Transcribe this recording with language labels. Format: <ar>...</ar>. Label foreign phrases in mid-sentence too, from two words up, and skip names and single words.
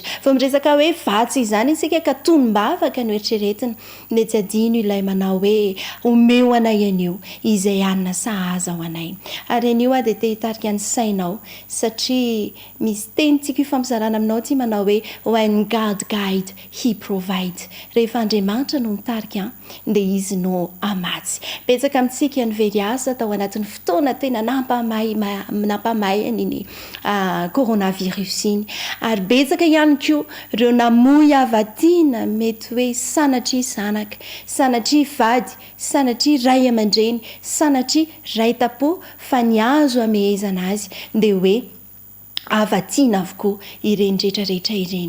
<mg>Fa miresaka hoe vatsy izany isika ka tonom-bavaka no eritreretina dia tsy adino ilay manao hoe omeo anay anio izay anona sahaza ao anay. Ary anio dia te hitarika ny sainao satria misy tenintsika hifampizarana aminao ty manao hoe</mg> <en>when God guide, he provide.</en> <mg>Rehefa Andriamanitra no mitarika dia izy no amatsy. Betsaka amintsika ny very asa tao anatin'ny fotoana tena nampamay ny coronavirus iny, ary betsaka ihany koa ireo namoy avatiana mety hoe sanatria zanaka, sanatria vady, sanatria ray aman-dreny, sanatria ray tapo, fa ny azo amehezana azy dia hoe avatiana avokoa ireny rehetrarehetra ireny.</mg>